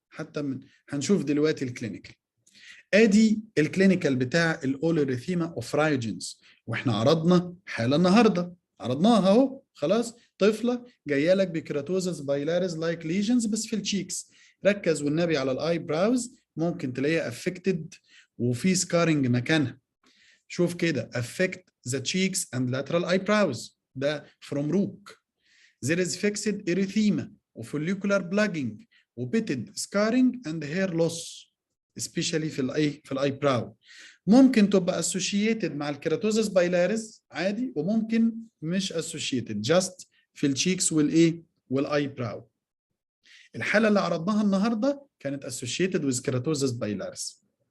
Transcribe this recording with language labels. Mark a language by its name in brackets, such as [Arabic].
[Arabic] حتى هنشوف دلوقتي الكلينيكال. ادي الكلينيكال بتاع الاوليريثيما اوف رايجينز، واحنا عرضنا حاله النهارده، عرضناها اهو. خلاص؟ طفله جايه لك بكيراتوزس بايلاريس لايك ليجنز بس في التشيكس. ركز والنبي على الاي براوز، ممكن تلاقيها افكتد وفي سكارنج مكانها. شوف كده [English] affect the cheeks and lateral eyebrows. [Arabic] ده from روك. [English] There is fixed erythema وfollicular plugging وpitted scarring and hair loss especially في الاي براو. [Arabic] ممكن تبقى associated مع الكيراتوزس بايلاريس عادي، وممكن مش associated just في الشيكس والاي براو. الحاله اللي عرضناها النهارده كانت associated with keratosis بايلاريس.